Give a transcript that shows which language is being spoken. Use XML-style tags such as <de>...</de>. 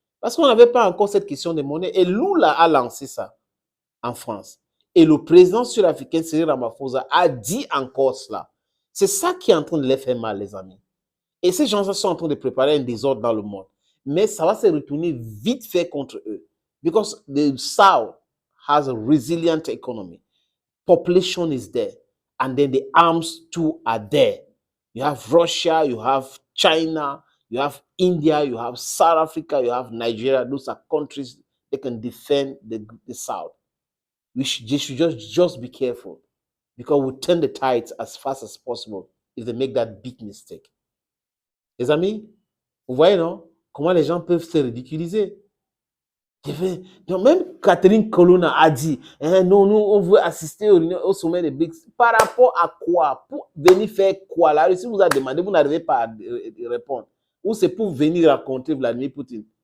<fr>Parce qu'on n'avait pas encore cette question de monnaie. Et Lula a lancé ça en France. Et le président sud-africain, Cyril Ramaphosa, a dit encore cela. C'est ça qui est en train de les faire mal, les amis. Et ces gens sont en train de préparer un désordre dans le monde. Mais ça va se retourner vite fait contre eux.</fr> <en>Because the South has a resilient economy. Population is there. And then the arms too are there. You have Russia, you have China, you have India, you have South Africa, you have Nigeria. Those are countries that can defend the South. They should just be careful. Because we'll turn the tides as fast as possible if they make that big mistake.</en> <fr>Les amis, vous voyez, non? Comment les gens peuvent se ridiculiser. Donc même Catherine Colonna a dit, non, nous, on veut assister au sommet des BRICS. Par rapport à quoi? Pour venir faire quoi? La Russie vous a demandé, vous n'arrivez pas à répondre. Ou c'est pour venir rencontrer Vladimir Poutine.</fr>